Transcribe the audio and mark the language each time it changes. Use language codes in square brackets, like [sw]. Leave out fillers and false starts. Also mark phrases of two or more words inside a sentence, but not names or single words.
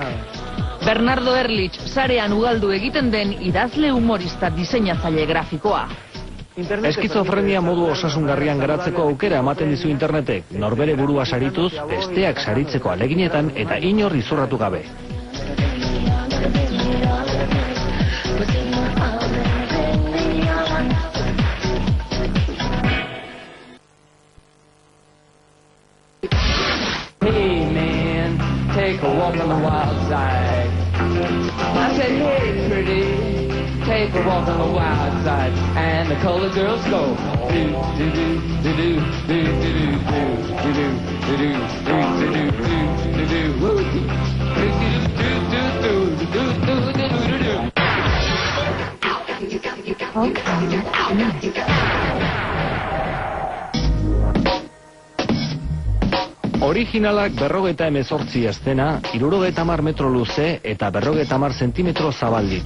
[eu] Bernardo Ehrlich sarean ugaldu egiten den idazle humorista diseinatzaile grafikoa. Eskizofrenia modu osasungarrian garatzeko aukera ematen dizu internetek, norbere burua sarituz, besteak saritzeko aleginetan eta inor izurratu gabe. [en] Hey man, take a walk on the wild side. I said, hey pretty, take a walk on the wild side. And the colored girls go do do do do do do do do do do do do do do do woo do [eu] Originalak 58 eszena, 70 metro luze eta 50 zentimetro zabal ditu.